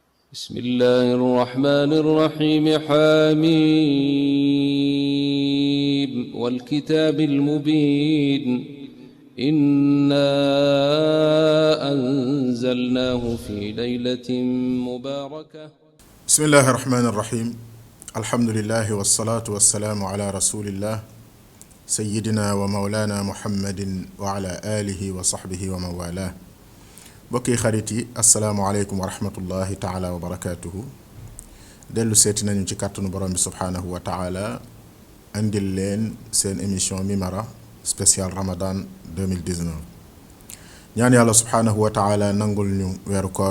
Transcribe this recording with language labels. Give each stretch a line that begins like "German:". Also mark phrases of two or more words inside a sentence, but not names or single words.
Arabic: بسم الله الرحمن الرحيم حميم والكتاب المبين إنا أنزلناه في ليلة مباركة بسم الله الرحمن الرحيم الحمد لله والصلاة والسلام على رسول الله سيدنا ومولانا محمد وعلى آله وصحبه ومن والاه
Wolof: bokki xarit yi
Arabic: السلام عليكم ورحمة الله تعالى وبركاته
Wolof: dellu seeti nañu ci kàttanu borom bi
Arabic: سبحانه وتعالى
Wolof: andil leen seen émission Mimara spécial Ramadan 2019 ñaan yàlla
Arabic: سبحانه وتعالى
Wolof: nangul ñu weeru koor